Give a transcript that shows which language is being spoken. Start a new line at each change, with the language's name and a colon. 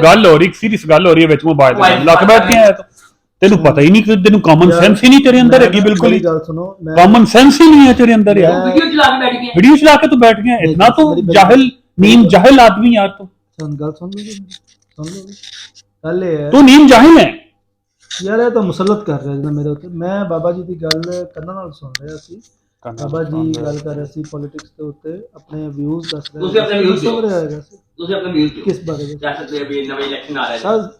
Punjabi: ਗੱਲ ਹੋ ਰਹੀ ਸੀਰੀਅਸ ਗੱਲ ਹੋ ਰਹੀ ਹੈ ਵਿੱਚ ਮੋਬਾਈਲ ਤੇ ਲੱਗ ਬੈਠ ਗਿਆ ਤੂੰ, ਤੈਨੂੰ ਪਤਾ ਹੀ ਨਹੀਂ ਕਿ ਤੈਨੂੰ ਕਾਮਨ ਸੈਂਸ ਹੀ ਨਹੀਂ ਤੇਰੇ ਅੰਦਰ ਹੈਗੀ
Hindi: ਬਿਲकुल ही।
Punjabi: ਗੱਲ ਸੁਣੋ,
Hindi: ਕਾਮਨ ਸੈਂਸ ਹੀ नहीं है तेरे अंदर यार।
Punjabi: ਵੀਡੀਓ ਚਲਾ ਕੇ ਬੈਠ ਗਏ,
Hindi: वीडियो चला के तू बैठ गया, इतना तो जाहिल नीम जाहिल आदमी यार तू।
Punjabi: ਗੱਲ ਸੁਣ ਲਓ ਗੱਲ ਇਹ ਹੈ
Hindi: तू नीम जाहिल है
Punjabi: ਯਾਰ, ਇਹ ਤਾਂ ਮੁਸਲਤ ਕਰ ਰਿਹਾ ਜਿਹਨਾਂ ਮੇਰੇ ਉੱਤੇ। ਮੈਂ ਬਾਬਾ ਜੀ ਦੀ ਗੱਲ ਕੰਨਾਂ ਨਾਲ ਸੁਣ ਰਿਹਾ ਸੀ। ਬਾਬਾ ਜੀ ਗੱਲ ਕਰ ਰਹੇ ਸੀ ਪੋਲਿਟਿਕਸ ਦੇ ਉੱਤੇ, ਆਪਣੇ ਵਿਊਜ਼ ਦੱਸ ਰਹੇ ਤੁਸੀਂ ਆਪਣੇ views ਸੁਣ ਰਿਹਾ ਹੈਗਾ ਸੀ। ਤੁਸੀਂ ਆਪਣੇ ਵਿਊਜ਼ ਕਿਸ ਬਾਰੇ ਵਿੱਚ? ਸਿਆਸਤ ਦੇ ਵੀ ਨਵੇਂ ਇਲੈਕਸ਼ਨ ਆ ਰਹੇ ਨੇ,